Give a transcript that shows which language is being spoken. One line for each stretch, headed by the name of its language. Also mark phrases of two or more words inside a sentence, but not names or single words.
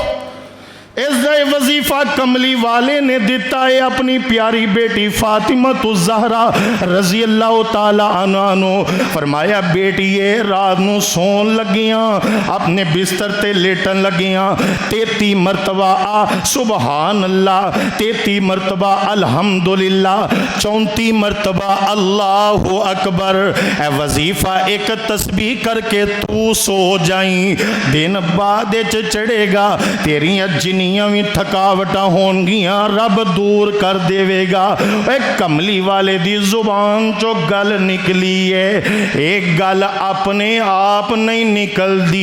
Punjabi: ਇਸਕਾ ਵਜ਼ੀਫ਼ਾ ਕਮਲੀ ਵਾਲੇ ਨੇ ਦਿੱਤਾ ਹੈ ਆਪਣੀ ਪਿਆਰੀ ਬੇਟੀ ਫ਼ਾਤਿਮਾ ਤੋਂ ਜ਼ਹਰਾ
Arabic: رضي الله تعالى عنها
Punjabi: नूं। ਫ਼ਰਮਾਇਆ ਬੇਟੀਏ ਰਾਤ ਨੂੰ ਸੌਣ ਲੱਗਿਆਂ, ਆਪਣੇ ਬਿਸਤਰ ਤੇ ਲੇਟਣ ਲੱਗਿਆਂ 33 ਮਰਤਬਾ ਆ
Arabic: سبحان الله,
Punjabi: 33 मरतबा अल्हम्दुलिल्लाह, 34 मरतबा
Arabic: الله أكبر.
Punjabi: ਏ ਵਜ਼ੀਫ਼ਾ ਏਕ ਤਸਬੀਹ ਕਰਕੇ ਤੂੰ ਸੌਂ ਜਾਈਂ। ਦਿਨ ਬਾਅਦ ਚੜ੍ਹੇਗਾ, ਤੇਰੀਆਂ ਜਿੰਨੀਆਂ ਵੀ ਥਕਾਵਟਾਂ ਹੋਣਗੀਆਂ ਰੱਬ ਦੂਰ ਕਰ ਦੇਵੇਗਾ। ਏਕ ਕਮਲੀ ਵਾਲੇ ਦੀ ਜ਼ੁਬਾਨ ਚੋਂ ਗੱਲ ਨਿਕਲੀ ਹੈ, ਏਕ ਗੱਲ ਆਪਣੇ ਆਪ ਨਹੀਂ ਨਿਕਲਦੀ।